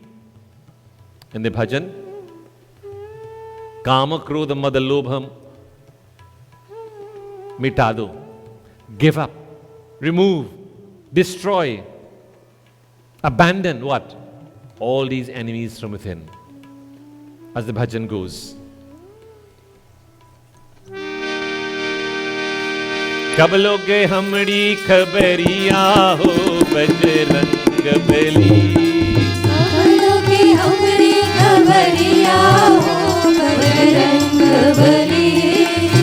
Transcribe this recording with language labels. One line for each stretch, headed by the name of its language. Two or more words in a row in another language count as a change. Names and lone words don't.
English: In the bhajan,
Sanskrit: काम, क्रोध, मद, लोभम्,
English: mitado. Give up, remove, destroy, abandon what? All these enemies from within. As the bhajan goes.
Bhojpuri: कब लोगे हमरी खबरिया हो बजरंग बली कब लोगे हमरी खबरिया हो बजरंग बली